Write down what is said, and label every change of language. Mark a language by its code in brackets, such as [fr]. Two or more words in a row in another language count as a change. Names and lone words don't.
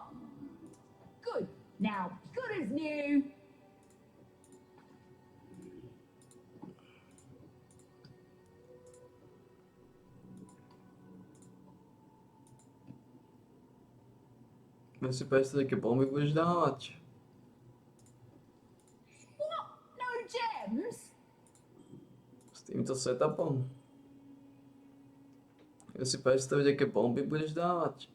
[en] Good. Now, good as new. [sk] Vy si predstavíte, aké bomby budeš dávať? [en] What? No gems? [sk] S týmto setupom? Vy si predstavíte, aké bomby budeš dávať?